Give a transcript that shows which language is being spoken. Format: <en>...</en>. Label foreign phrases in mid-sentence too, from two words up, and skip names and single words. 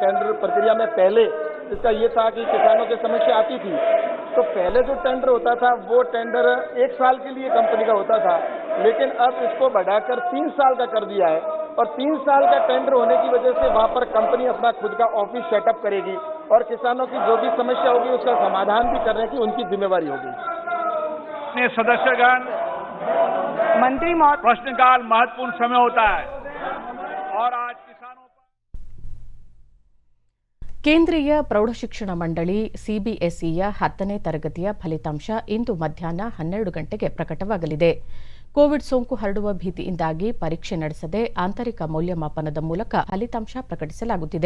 <hi>टेंडर प्रक्रिया में पहले इसका ये था कि किसानों की समस्या आती थी तो पहले जो टेंडर होता था वो टेंडर 1 साल के लिए कंपनी का होता था, लेकिन अब इसको बढ़ाकर 3 साल का कर दिया है और 3 साल का टेंडर होने की वजह से वहाँ पर कंपनी अपना खुद का ऑफिस सेटअप करेगी और किसानों की जो भी समस्या होगी उसका समाधान भी करने की उनकी जिम्मेवारी होगी। सदस्यगण, मंत्री प्रश्नकाल महत्वपूर्ण समय होता है और आज किसानों</hi> <kn>ಕೇಂದ್ರೀಯ ಪ್ರೌಢಶಿಕ್ಷಣ ಮಂಡಳಿ ಸಿಬಿಎಸ್ಇಯ 10ನೇ ತರಗತಿಯ ಫಲಿತಾಂಶ ಇಂದು ಮಧ್ಯಾಹ್ನ 12 ಗಂಟೆಗೆ ಪ್ರಕಟವಾಗಲಿದೆ. ಕೋವಿಡ್ ಸೋಂಕು ಹರಡುವ ಭೀತಿಯಿಂದಾಗಿ ಪರೀಕ್ಷೆ ನಡೆಸದೆ ಆಂತರಿಕ ಮೌಲ್ಯಮಾಪನದ ಮೂಲಕ ಫಲಿತಾಂಶ ಪ್ರಕಟಿಸಲಾಗುತ್ತಿದೆ.</kn>